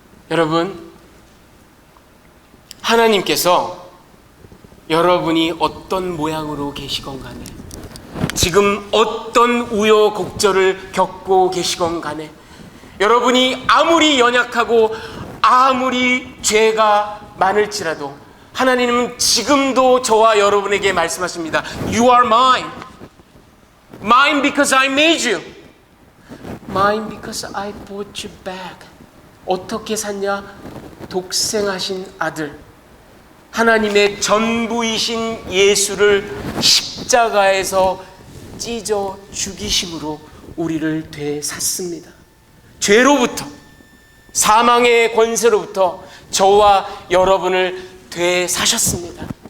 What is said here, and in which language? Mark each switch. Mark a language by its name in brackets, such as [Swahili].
[Korean] 여러분, 하나님께서 여러분이 어떤 모양으로 계시건 간에, 지금 어떤 우여곡절을 겪고 계시건 간에, 여러분이 아무리 연약하고 아무리 죄가 많을지라도 하나님은 지금도 저와 여러분에게 말씀하십니다. [English] You are mine. Mine because I made you. Mine because I bought you back. [Korean] 어떻게 샀냐? 독생하신 아들, 하나님의 전부이신 예수를 십자가에서 찢어 죽이심으로 우리를 되샀습니다. 죄로부터, 사망의 권세로부터 저와 여러분을 되사셨습니다.